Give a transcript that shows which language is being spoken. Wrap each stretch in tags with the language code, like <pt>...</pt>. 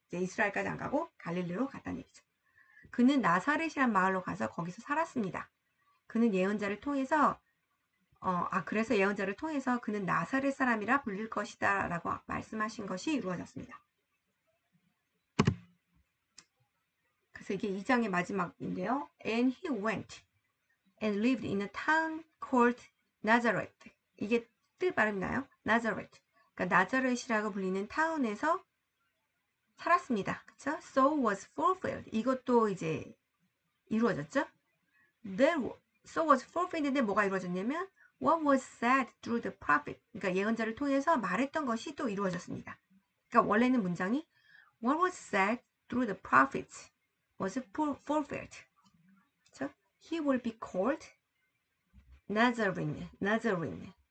<ko>이제 이스라엘까지 안 가고 갈릴리로 갔다는 얘기죠. 그는 나사렛이란 마을로 가서 거기서 살았습니다. 그는 예언자를 통해서 그래서 예언자를 통해서 그는 나사렛 사람이라 불릴 것이다 라고 말씀하신 것이 이루어졌습니다. 그래서 이게 2장의 마지막인데요.</ko> <en>And he went and lived in a town called Nazareth.</en> <ko>이게 뜻 발음나요? Nazareth. 그러니까 나자렛이라고 불리는 타운에서 살았습니다. 그쵸?</ko> <en>So was fulfilled.</en> <ko>이것도 이제 이루어졌죠?</ko> <en>So was fulfilled인데</en> <ko>뭐가 이루어졌냐면</ko> <en>what was said through the prophet.</en> <ko>그러니까 예언자를 통해서 말했던 것이 또 이루어졌습니다. 그러니까 원래는 문장이</ko> <en>what was said through the prophets was fulfilled.</en> <ko>그렇죠?</ko> <en>He will be called Nazarene.</en>